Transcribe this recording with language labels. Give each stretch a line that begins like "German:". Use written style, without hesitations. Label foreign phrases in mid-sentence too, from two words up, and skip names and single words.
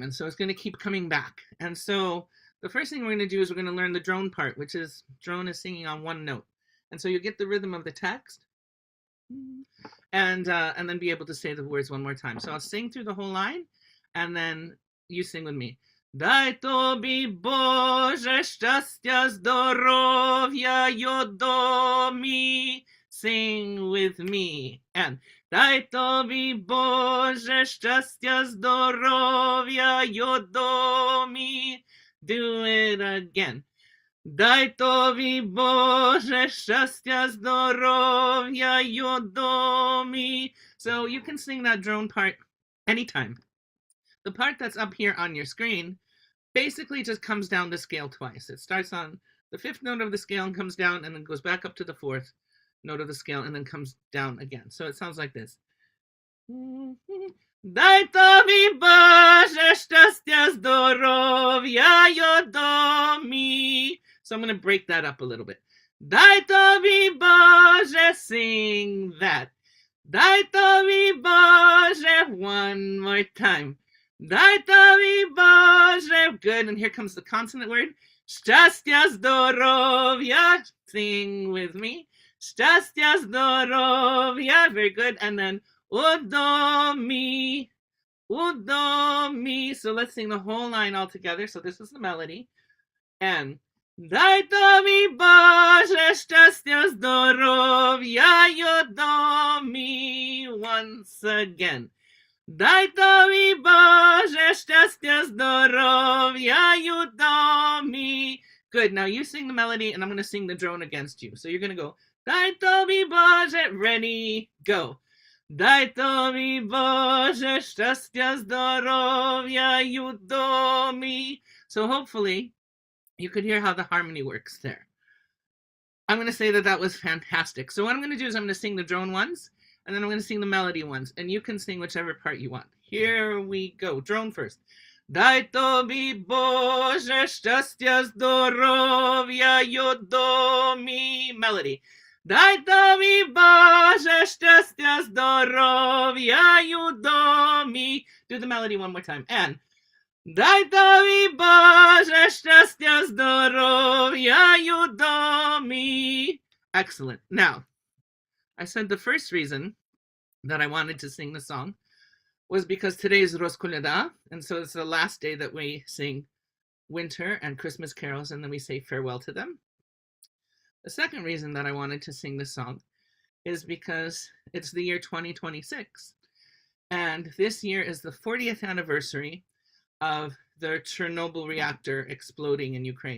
English: And so it's going to keep coming back. And so the first thing we're going to do is we're going to learn the drone part, which is drone is singing on one note. And so you get the rhythm of the text and then be able to say the words one more time. So I'll sing through the whole line and then you sing with me.
Ukrainian: Дай тобі, Боже, щастя, здоров'я, домі.
English: Sing with me.
Ukrainian: And дай тобі, Боже, щастя, здоров'я, домі.
English: Do it again.
Ukrainian: Дай тобі, Боже, щастя, здоров'я, домі.
English: So you can sing that drone part anytime. The part that's up here on your screen basically just comes down the scale twice. It starts on the fifth note of the scale and comes down and then goes back up to the fourth note of the scale and then comes down again. So it sounds like this.
Ukrainian: Дай тобі, Боже, щастя, здоров'я, domi.
English: So I'm going to break that up a little bit.
Ukrainian: Дай тобі, Боже,
English: sing that.
Ukrainian: Дай тобі, Боже,
English: one more time.
Ukrainian: Дай тобі, Боже.
English: Good, and here comes the consonant word.
Ukrainian: Щастя, здоров'я.
English: Sing with me.
Ukrainian: Щастя, здоров'я.
English: Very good. And then
Ukrainian: домі, домі.
English: So let's sing the whole line all together. So this is the melody. And
Ukrainian: дай тобі, Боже, щастя, здоров'я, domi.
English: Once again.
Ukrainian: Дай тобі, Боже, щастя, здоров'я,
English: domi. Good. Now you sing the melody, and I'm going to sing the drone against you. So you're going to go,
Ukrainian: дай тобі, Боже,
English: ready, go.
Ukrainian: Дай тобі, Боже, щастя, здоров'я, domi.
English: So hopefully you could hear how the harmony works there. I'm going to say that that was fantastic. So what I'm going to do is I'm going to sing the drone ones, and then I'm going to sing the melody ones, and you can sing whichever part you want. Here we go. Drone first.
Ukrainian: Дай тобі, Боже, щастя, здоров'я, domi. Melody. Дай тобі, Боже, щастя, здоров'я, domi.
English: Do the melody one more time.
Ukrainian: And дай тобі, Боже, щастя, здоров'я,
English: domi. Excellent. Now, I said the first reason that I wanted to sing the song was because today is Rosh Kolyada, and so it's the last day that we sing winter and Christmas carols, and then we say farewell to them. The second reason that I wanted to sing this song is because it's the year 2026, and this year is the 40th anniversary of the Chernobyl reactor exploding in Ukraine.